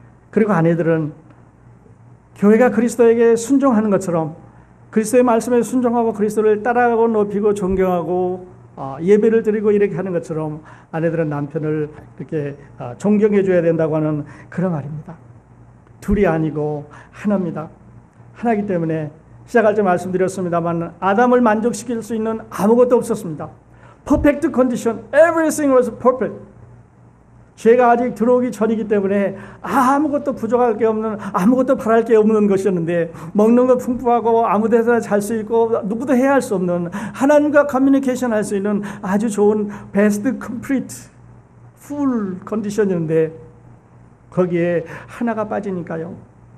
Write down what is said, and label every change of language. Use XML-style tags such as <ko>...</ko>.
<ko>그리고 아내들은 교회가 그리스도에게 순종하는 것처럼 그리스도의 말씀에 순종하고 그리스도를 따라가고 높이고 존경하고 예배를 드리고 이렇게 하는 것처럼 아내들은 남편을 이렇게 존경해 줘야 된다고 하는 그런 말입니다. 둘이 아니고 하나입니다. 하나이기 때문에 시작할 때 말씀드렸습니다만 아담을 만족시킬 수 있는 아무것도 없었습니다.</ko> <en>Perfect condition, everything was perfect.</en> <ko>죄가 아직 들어오기 전이기 때문에 아무것도 부족할 게 없는, 아무것도 바랄 게 없는 것이었는데 먹는 거 풍부하고 아무 데서나 잘 수 있고 누구도 해야 할 수 없는, 하나님과 커뮤니케이션 할 수 있는 아주 좋은</ko> <en>best complete full</en> <ko>컨디션이었는데 거기에 하나가 빠지니까요.</ko>